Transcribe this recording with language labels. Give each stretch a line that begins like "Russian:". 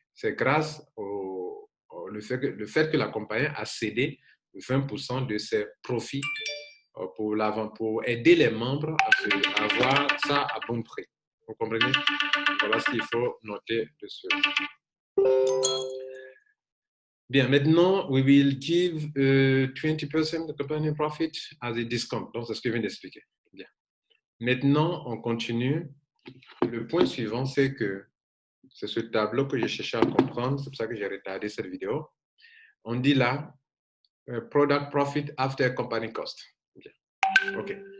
French: C'est grâce le fait que la compagnie a cédé 20% de ses profits pour aider les membres à avoir ça à bon prix. Vous comprenez? Voilà ce qu'il faut noter de ce. Bien, maintenant,
English: we will give 20% of the company profit as a discount.
French: Donc, c'est ce que je viens d'expliquer. Bien. Maintenant, on continue. Le point suivant, c'est que c'est ce tableau que je cherchais à comprendre. C'est pour ça que j'ai retardé cette vidéo. On dit là,
English: product profit after company cost.
French: Bien. OK.